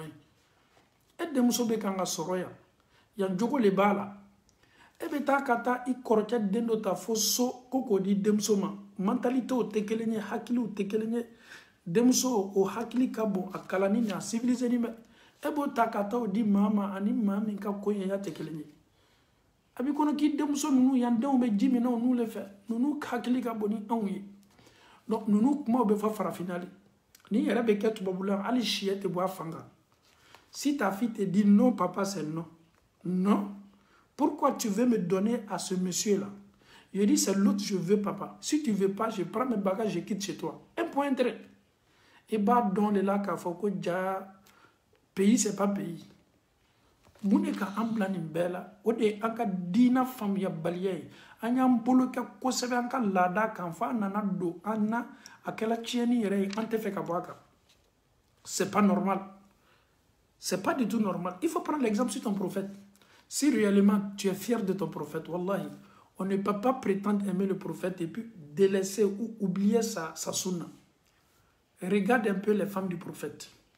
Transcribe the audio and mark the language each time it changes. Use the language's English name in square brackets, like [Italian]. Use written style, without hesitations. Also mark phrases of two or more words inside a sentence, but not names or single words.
[Bambara] ye e denmuso bɛ kan ka sɔrɔ yan jogo le b'a la e bɛ taa ka taa i kɔrɔkɛ den dɔ ta fo so ko k'o di denmuso ma mentalitéw tɛ kelen ye hakiliw tɛ kelen ye denmuso o hakili ka bon a kalanni ni a civilisé bɛ e b'o ta ka taa o di maa ma ani maa min ka koɲɛya tɛ kelen ye a b'i kɔnɔ k'i denmuso ninnu yan denw bɛ ji min na ninnu le fɛ ninnu hakili ka bon ni anw ye donc ninnu kumaw bɛ fɔ farafinna de ni yɛrɛ bɛ kɛ tubabula hali siyɛ tɛ bɔ a fan kan si ta [French] fille te dit non papa c'est non non pourquoi tu veux me donner à ce monsieur là je dis c'est l'autre je veux papa si tu veux pas je prends mes bagages je quitte chez toi un point trait et [Bambara] b'a dɔn de la k'a fɔ ko ja pays [French] c'est pas pays [Bambara] mun de ka an bila nin bɛɛ la o de ye an ka diina faamuyabaliya ye an y'an bolo kɛ kosɛbɛ an ka laada kan fo a nana don an na a kɛla tiɲɛni yɛrɛ ye an tɛ fɛ ka bɔ a kan [French] c'est pas normal c'est pas du tout normal il faut prendre l'exemple sur ton prophète si réellement tu es fier de ton prophète wallahi on ne peut pas prétendre aimer le prophète et puis délaisser ou oublier sa sunna regarde un peu les femmes du prophète.